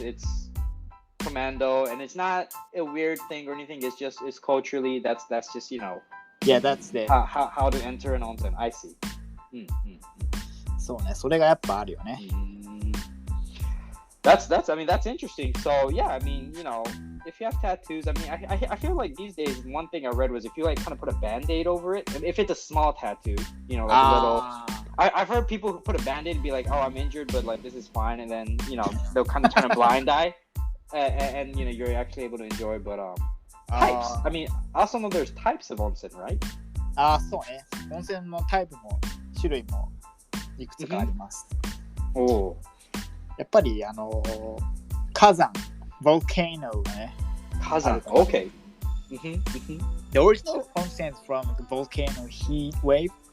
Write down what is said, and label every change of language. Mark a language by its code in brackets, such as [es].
[en] It's commando, and it's not a weird thing or anything. It's culturally that's just Yeah, that's it. How to enter an onsen. I see. [ja] そうね、それがやっぱあるよね。 [en] That's interesting. So yeah, I mean, if you have tattoos, I mean, I feel like these days one thing I read was if you kind of put a band-aid over it, if it's a small tattoo, like a little I've heard people who put a band-aid and be like, oh, I'm injured, but like this is fine, and then they'll kind of turn a blind eye, and you're actually able to enjoy. But types. I mean, I also know there's types of onsen, right? [ja] そうね。温泉のタイプも種類もいくつかあります。お。やっぱり火山、volcano ね。火山。Okay. [en] The original onsen is from the volcano heat wave.